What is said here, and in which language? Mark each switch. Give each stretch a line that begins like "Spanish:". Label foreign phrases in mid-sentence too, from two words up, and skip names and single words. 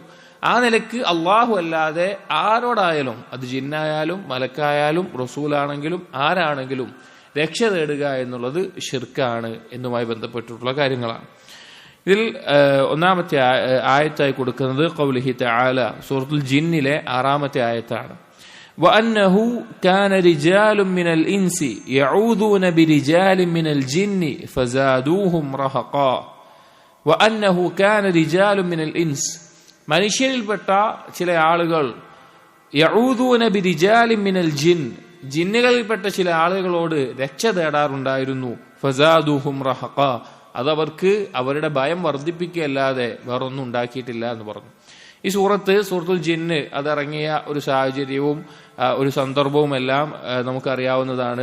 Malayalam: ആ നിലക്ക് അള്ളാഹു അല്ലാതെ ആരോടായാലും, അത് ജിന്നായാലും മലക്കായാലും റസൂലാണെങ്കിലും ആരാണെങ്കിലും രക്ഷ തേടുക എന്നുള്ളത് ഷിർക്കാണ് എന്നുമായി ബന്ധപ്പെട്ടിട്ടുള്ള കാര്യങ്ങളാണ്. ഇതിൽ ഒന്നാമത്തെ ആയത്തായി കൊടുക്കുന്നത്
Arabic: قوله تعالى,
Malayalam: സൂറത്തുൽ ജിന്നിലെ 6ാമത്തെ ആയത്താണ്.
Arabic: وأنه كان رجال من الإنس يعوذون برجال من الجن فزادوهم رهقا. وأنه كان رجال من الإنس,
Malayalam: മനുഷ്യരിൽപ്പെട്ട ചില ആളുകൾ
Arabic: يعوذون برجال من الجن,
Malayalam: ജിന്നുകളിൽപ്പെട്ട ചില ആളുകളോട് രക്ഷ തേടാറുണ്ടായിരുന്നു.
Arabic: فزادوهم رهقا,
Malayalam: അതവർക്ക് അവരുടെ ഭയം വർദ്ധിപ്പിക്കുകയല്ലാതെ വേറൊന്നും ഉണ്ടാക്കിയിട്ടില്ല എന്ന് പറഞ്ഞു. ഈ സൂറത്തുൽ ജിന്ന് അതിറങ്ങിയ ഒരു സാഹചര്യവും ഒരു സന്ദർഭവും എല്ലാം നമുക്കറിയാവുന്നതാണ്.